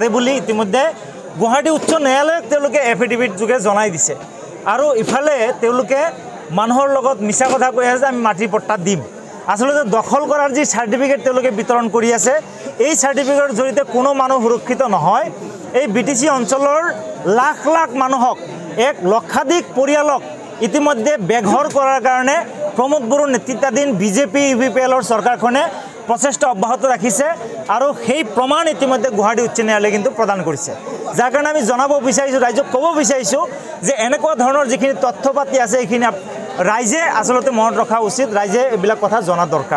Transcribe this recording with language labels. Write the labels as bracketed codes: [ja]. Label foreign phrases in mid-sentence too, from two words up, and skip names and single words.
[as] বুলি ইতিমধ্যে গুৱাহাটী উচ্চ ন্যায়ালয়ক তেওঁলোকে এফিডেভিট যোগে জনাই দিছে আৰু ইফালে তেওঁলোকে মানুহৰ লগত মিছা কথা কৈ আছে আমি মাটিৰ পট্টা দিম আসলতে দখল কৰাৰ যি সাৰ্টিফিকেট তেওঁলোকে বিতৰণ কৰি আছে এই সাৰ্টিফিকেটৰ জৰিয়তে কোনো মানুহ সুৰক্ষিত নহয় এই বিটিচি অঞ্চলৰ লাখ লাখ মানুহক এক লক্ষাধিক পৰিয়ালক ইতিমধ্যে বেঘৰ কৰাৰ কাৰণে প্ৰমোদ বৰুৰ নেতৃত্বাধীন বিজেপি ইউপিপিএলৰ চৰকাৰখনে প্ৰচেষ্টা অব্যাহত ৰাখিছে আৰু সেই প্ৰমাণ ইতিমধ্যে গুৱাহাটী উচ্চ ন্যায়ালয়ে কিন্তু প্ৰদান কৰিছে যাৰ কাৰণে আমি জনাব বিচাৰিছো ৰাইজক ক'ব বিচাৰিছো যে এনেকুৱা ধৰণৰ যিখিনি তথ্য পাতি আছে এইখিনি ৰাইজে আসলতে মনত ৰখা উচিত ৰাইজে এইবিলাক কথা জনা দৰকাৰ